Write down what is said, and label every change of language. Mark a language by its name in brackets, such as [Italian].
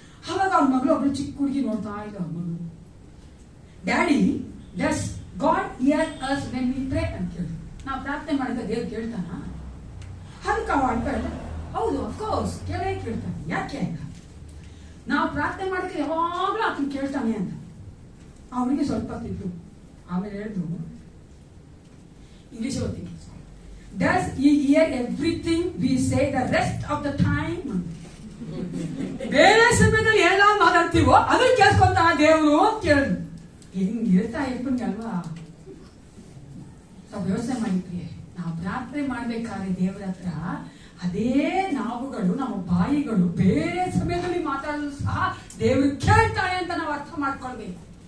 [Kannada] ಅವಾಗ ಅವ್ರ ಮಗಳು ಒಬ್ಳು ಚಿಕ್ಕ ಹುಡುಗಿ ನೋಡ್ತಾ ಇದ್ದ. ಅವ್ರ ಮಗಳು, [English] daddy does God hear us when we pray [Kannada] ಅಂತ ಕೇಳಿದ್ರು. ನಾವು ಪ್ರಾರ್ಥನೆ ಮಾಡಿದ್ರೆ ದೇವ್ರು ಕೇಳ್ತಾನ? ಅದಕ್ಕೆ ಅವ ಹೇಳ್ದ, ಹೌದು ಅಫ್ಕೋರ್ಸ್ ಕೇಳೇ ಕೇಳ್ತಾನೆ. ಯಾಕೆ ಅಂತ, ನಾವು ಪ್ರಾರ್ಥನೆ ಮಾಡಿದ್ರೆ ಯಾವಾಗ್ಲೂ ಆತನ ಕೇಳ್ತಾನೆ ಅಂತ. ಅವನಿಗೆ ಸ್ವಲ್ಪ ತಿಳ್ತು. ಆಮೇಲೆ ಹೇಳಿದ್ರು, ಇಂಗ್ಲಿಷ್ ಓದ್ತೀನಿ, [English] Does he hear everything we say the rest of the time? [Kannada] ಬೇರೆ ಸಮಯದಲ್ಲಿ ಎಲ್ಲ ಮಾತಾಡ್ತೀವೋ ಅದನ್ನ ಕೇಳ್ಕೊಂತ ದೇವರು ಅಂತ ಕೇಳಿದ್ರು. ಹೆಂಗಿರ್ತಾ ಇರ್ಪಂಗೆ ಅಲ್ವಾ? ಸ್ವಲ್ಪ ಯೋಚನೆ ಮಾಡಿದ್ರಿ. ನಾವು ಪ್ರಾರ್ಥನೆ ಮಾಡ್ಬೇಕಾದ್ರೆ ದೇವರ ಹತ್ರ ಅದೇ ನಾವುಗಳು, ನಮ್ಮ ಬಾಯಿಗಳು ಬೇರೆ ಸಮಯದಲ್ಲಿ ಮಾತಾಡಲು ಸಹ ದೇವರು ಕೇಳ್ತಾನೆ ಅಂತ ನಾವು ಅರ್ಥ ಮಾಡ್ಕೊಳ್ಬೇಕು.